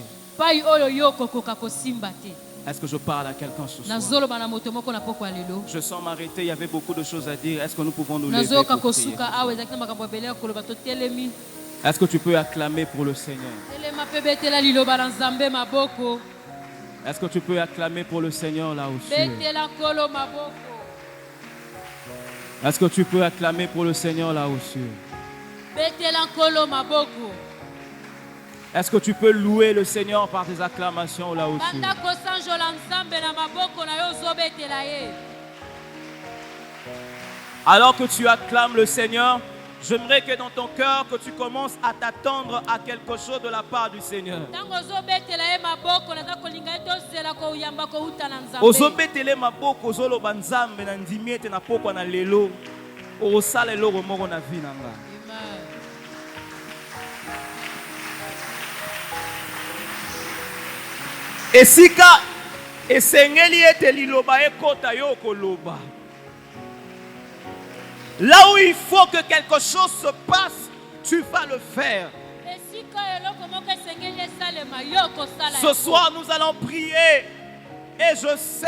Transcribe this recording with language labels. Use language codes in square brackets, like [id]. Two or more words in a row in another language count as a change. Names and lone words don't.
[ln] Pai oyo yo kokoka kosimba te. [fr] Est-ce que je parle à quelqu'un ce soir? [ln] Nazoloba na moto moko na poko ya lelo. [fr] Je sens m'arrêter, il y avait beaucoup de choses à dire. Est-ce que nous pouvons nous lever [ln] Nazoka [fr] pour prier? [ln] kosuka awe ezalaki na makambo ebele ya koloba totelemi. [fr] Est-ce que tu peux acclamer pour le Seigneur? [ln] Telema pe betela liloba na Nzambe maboko. [fr] Est-ce que tu peux acclamer pour le Seigneur là où tu es? [ln] Betela nkolo maboko. [fr] Est-ce que tu peux acclamer pour le Seigneur là où tu es? [ln] Betela nkolo maboko. [fr] Est-ce que tu peux louer le Seigneur par tes acclamations là où tu es? [ln] Banda kosanjola Nzambe na maboko na yo zobetela ye. [fr] Alors que tu acclames le Seigneur, J'aimerais que dans ton cœur, que tu commences à t'attendre à quelque chose de la part du Seigneur. [ln] Ozobetele maboko ozoloba nzambe na ndimi ete na pokwa na lelo okosala eloko moko na vie na nga. Esika esengeli ete liloba ekota yo koloba. [fr] Là où il faut que quelque chose se passe, tu vas le faire. Ce soir, nous allons prier et je sais